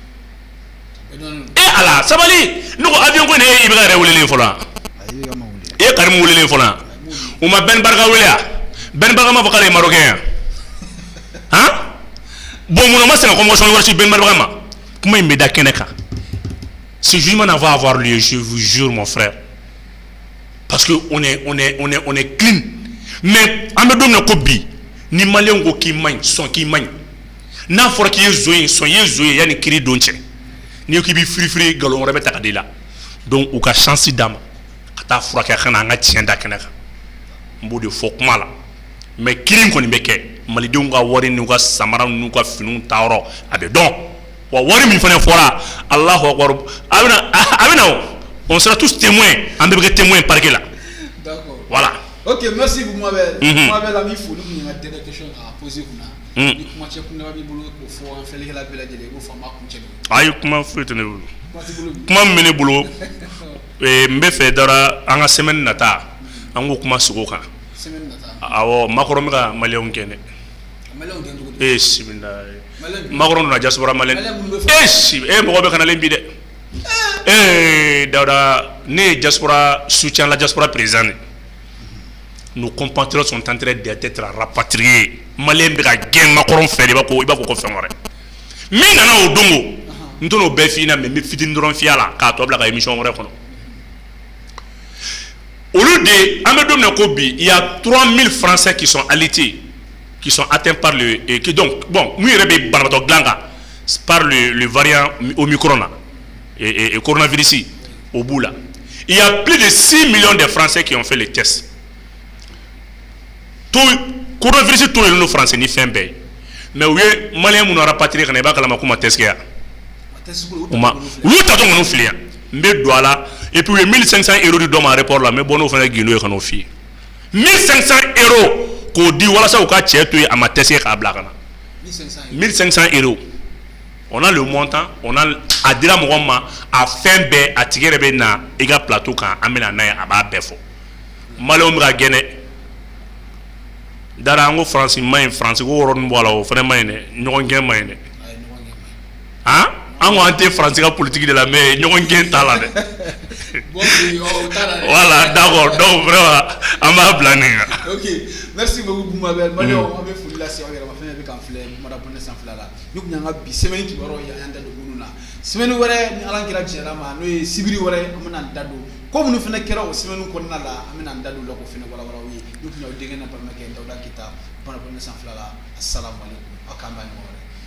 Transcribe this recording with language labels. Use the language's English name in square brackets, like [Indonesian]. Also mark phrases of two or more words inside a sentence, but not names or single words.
[Bambara] ala sabali ne ko avion ko in ye Ibeka yɛrɛ welelen fɔlɔ wa e ye Karimu welelen fɔlɔ wa u ma Ben Baraka wele wa Ben Baraka ma fɔ k'ale ye Marocain ya han bon mun na ma sɛnɛ convocation wɛrɛ si Ben Baraka ma kuma in bɛ da kɛnɛ kan [French] ce jugement va avoir lieu je vous jure mon frère parce que on est clean mais [Bambara] an bɛ don min na ko bi ni maliyɛnw ko k'i man ɲi sɔn k'i man ɲi n'a fɔra k'i ye zo ye sɔn i ye zo ye yanni kiiri don cɛ n'i ko k'i bɛ firifiri nkalon wɛrɛ bɛ ta ka di la donc u ka chance d'a ma ka taa furakɛ ka na an ka tiɲɛ da kɛnɛ kan Mbo de fo kuma la. Mais kirim koni be ke. Malidenw ka wari n'u ka samara n'u ka finiw ta yɔrɔ a bɛ dɔn. Wa wari min fana fɔra [Arabic] Allahu akbar. [Bambara] A bɛ na [French] on sera tous témoins. [Bambara] An bɛɛ bɛ kɛ témoins parquet la. [French] D'accord. Voilà. Ok, merci beaucoup Mabel. Mabel a mis fou nous une dernière question à poser vous là. [Bambara] Ni kuma cɛ kun na bi bolo ko fɔ an fɛlɛ kɛla bɛɛ lajɛlen ko fama kun cɛ. Ayi kuma foyi tɛ ne bolo. Kuma min bɛ ne bolo n bɛ fɛ dara an ka semaine nata an ko kuma sogo kan. Semaine nata. Awɔ Macron bɛ ka maliyɛnw gɛn dɛ. Maliyɛnw gɛn cogo di? Sibinda. Macron donna diaspora maliyɛn. Mɔgɔ bɛ ka nalen bi dɛ. Dawuda ne ye diaspora [French] soutient la diaspora président. Nos compatriotes sont en train d'être rapatriés. [Bambara] Malien bɛ ka gɛn Macron fɛ de i b'a fɔ ko fɛn wɛrɛ. Min nana o dongo n t'o bɛɛ f'i ɲɛna mais n bɛ fitinin dɔrɔn f'i la k'a tɔ bila ka émission wɛrɛ kɔnɔ. Olu de an bɛ don min na ko bi [French] il y a 3000 Français qui sont alités, qui sont atteints par le qui donc bon [Bambara] mun yɛrɛ bɛ banabaatɔ dilan kan [French] par le variant Omicron là et coronavirus au bout là. Il y a plus de 6 millions de Français qui ont fait les tests. Tout coronavirus tout les Français [Bambara] ni fin bɛɛ mais u ye malien minnu rapatrier kana i b'a kalama k'u ma test kɛ yan olu ta tɔ kɔni fili yan n bɛ don a la [French] et puis [Bambara] u ye 1500 € di dɔ ma aéroport la n bɛ bɔ n'o fana gindo ye ka n'o f'i ye 1500 € k'o di walasa u ka cɛ to yen a ma test kɛ k'a bila ka na 1500 €. [French] On a le montant, on a [Bambara] a dira mɔgɔ ma a fɛn bɛɛ a tigi yɛrɛ bɛ na i ka plateau kan an bɛna n'a ye a b'a bɛɛ fɔ maliyɛnw bɛ ka gɛnɛ dara an ko faransi ma ɲi faransi ko yɔrɔnin bɔ a la o fana ma ɲi dɛ ɲɔgɔn gɛn ma ɲi dɛ han an ko an tɛ faransi ka politique de la mais ɲɔgɔn gɛn t'a la dɛ [French] voilà d'accord donc vraiment [Bambara] an b'a bila nin kan. [French] Ok, merci beaucoup Mabel. [Bambara] Maliyɛnw an bɛ foli lase aw yɛrɛ ma fɛn bɛ kan filɛ Mara Bonne sanfɛla la ni kun y'an ka bi semaine kibaruyaw ye an y'an da don minnu na semaine wɛrɛ ni Ala kɛra diɲɛ ma n'o ye sibiri wɛrɛ an bɛna an da don ko minnu fana kɛra o semaine kɔnɔna la an bɛna an da don la ko fana walawala aw ye ni kun y'aw denkɛ na balimakɛ Dawuda Keyita Mara Bonne sanfɛla la [Arabic] assalamu alaikum [Bambara] aw k'an bɛn ɲɔgɔn wɛrɛ.